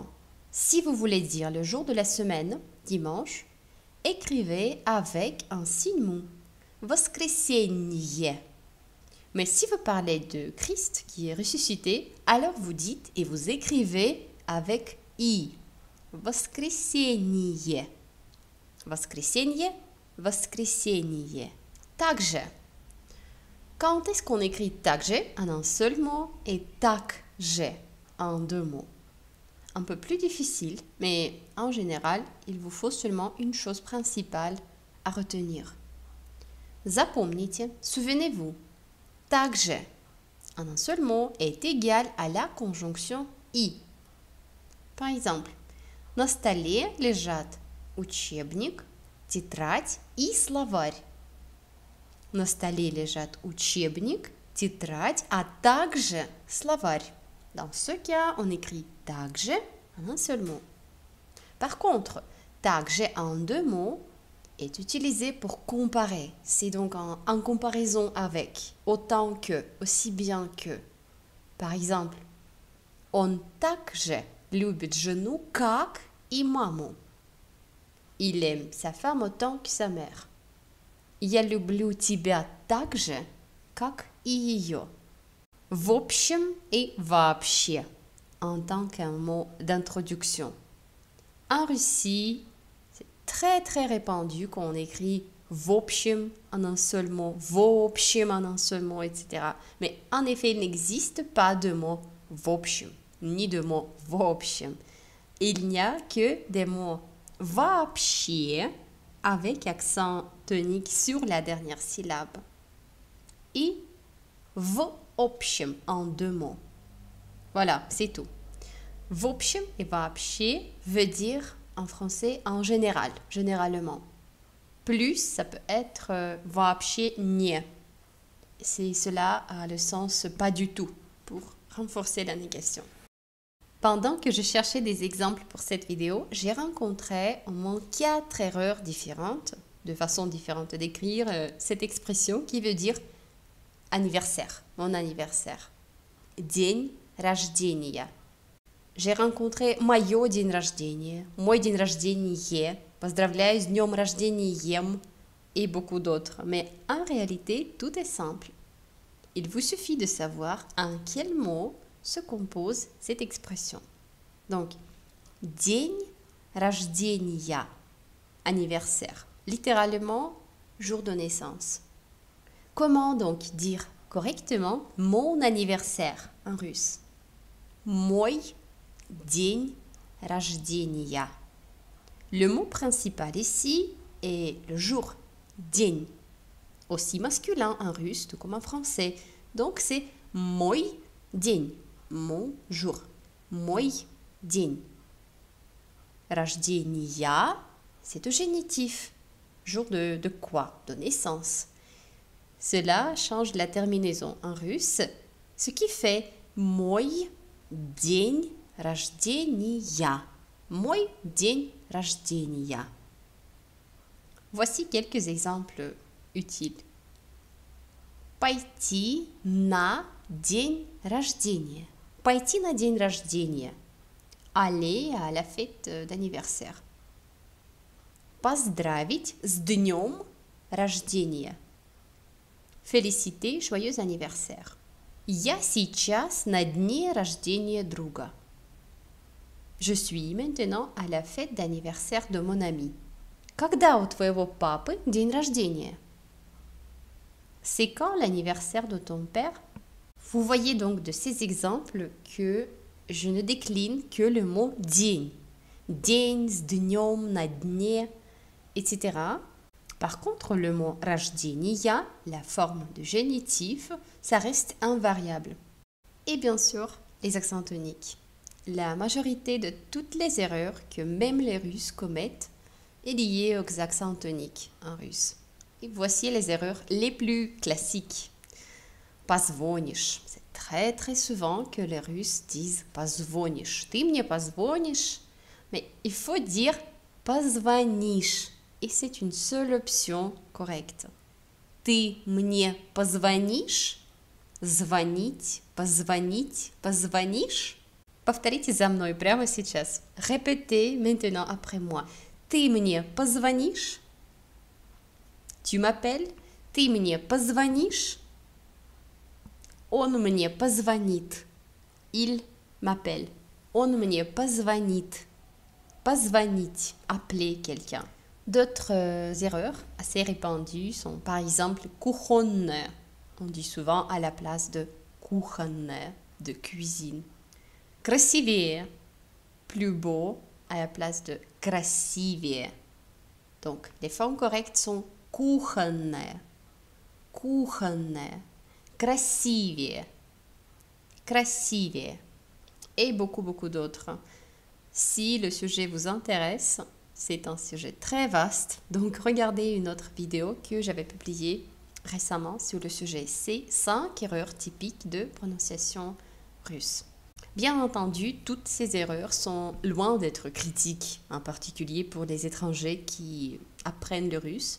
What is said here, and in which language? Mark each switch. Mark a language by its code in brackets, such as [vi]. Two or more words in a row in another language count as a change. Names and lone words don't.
[fr] Si vous voulez dire le jour de la semaine, dimanche, écrivez avec un signe mou. [ru] Воскресенье. [fr] Mais si vous parlez de Christ qui est ressuscité, alors vous dites et vous écrivez avec i. [ru] Воскресенье. Воскресенье, воскресенье. Также. [fr] Quand est-ce qu'on écrit также en un seul mot et также en deux mots? Un peu plus difficile, mais en général, il vous faut seulement une chose principale à retenir. Запомните, souvenez-vous. Также en un seul mot est égal à la conjonction и. Par exemple, [ru] на столе лежат учебник, тетрадь и словарь. На столе лежат учебник, тетрадь, а также словарь. [fr] Dans ce cas, on écrit также en un seul mot. Par contre, также en deux mots est utilisé pour comparer. C'est donc en comparaison avec, autant que, aussi bien que. Par exemple, [ru] он также любит жену, как и маму. [fr] Il aime sa femme autant que sa mère. [ru] Я люблю тебя так же, как и ее. В общем et вообще, [fr] en tant qu'un mot d'introduction. En Russie, c'est très très répandu qu'on écrit [ru] в общем [fr] en un seul mot, [ru] в общем [fr] en un seul mot, etc. Mais en effet, il n'existe pas de mot [ru] в общем, [fr] ni de mot [ru] в общем. [fr] Il n'y a que des mots вообще avec accent tonique sur la dernière syllabe. Et [ru] в общем [fr] en deux mots. Voilà, c'est tout. [ru] В общем [fr] et вообще veut dire en français en général, généralement. Plus, ça peut être [ru] вообще не. [fr] Cela a le sens pas du tout pour renforcer la négation. Pendant que je cherchais des exemples pour cette vidéo, j'ai rencontré au moins 4 erreurs différentes, de façon différente d'écrire cette expression qui veut dire anniversaire, mon anniversaire. [ru] День рождения. [fr] J'ai rencontré [ru] моё день рождения, мой день рождения, поздравляю с днем рождения [fr] et beaucoup d'autres. Mais en réalité, tout est simple. Il vous suffit de savoir en quel mot se compose cette expression. Donc, [ru] день рождения, [fr] anniversaire, littéralement jour de naissance. Comment donc dire correctement mon anniversaire en russe? [ru] Мой день рождения. [fr] Le mot principal ici est le jour, день, aussi masculin en russe tout comme en français. Donc c'est [ru] мой день, [fr] mon jour, [ru] мой день. Рождения, [fr] c'est au génitif. Jour de quoi? De naissance. Cela change la terminaison en russe, ce qui fait [ru] мой день рождения. Мой день рождения. [fr] Voici quelques exemples utiles. [ru] Пойти на день рождения. Пойти на день рождения. [fr] Aller à la fête d'anniversaire. [ru] Поздравить с днем рождения. [fr] Féliciter, joyeux anniversaire. [ru] Я сейчас на дне рождения друга. [fr] Je suis maintenant à la fête d'anniversaire de mon ami. [ru] Когда у твоего папы день рождения? [fr] C'est quand l'anniversaire de ton père? Vous voyez donc de ces exemples que je ne décline que le mot день. [ru] День, с днем, на дне, [fr] etc. Par contre, le mot рождения, la forme de génitif, ça reste invariable. Et bien sûr, les accents toniques. La majorité de toutes les erreurs que même les Russes commettent est liée aux accents toniques en russe. Et voici les erreurs les plus classiques. Позвонишь. C'est très très souvent que les Russes disent позвонишь. [ru] Ты мне позвонишь. [fr] Mais il faut dire позвонишь. Et c'est une seule option correcte. [ru] Ты мне позвонишь? Звонить, позвонить, позвонишь? Повторите за мной прямо сейчас. [fr] Répétez maintenant après moi. [ru] Ты мне позвонишь? [fr] Tu m'appelles? [ru] Ты мне позвонишь? Он мне позвонит. [fr] Il m'appelle. [ru] Он мне позвонит. Позвонить, [fr] appeler quelqu'un. D'autres erreurs assez répandues sont par exemple кухонная. On dit souvent à la place de кухонная, de cuisine. Красивее, plus beau, à la place de красивее. Donc, les formes correctes sont [ru] кухонная, кухонная, красивее, красивее, [fr] et beaucoup d'autres. Si le sujet vous intéresse, c'est un sujet très vaste, donc regardez une autre vidéo que j'avais publiée récemment sur le sujet. C'est 5 erreurs typiques de prononciation russe. Bien entendu, toutes ces erreurs sont loin d'être critiques, en particulier pour les étrangers qui apprennent le russe.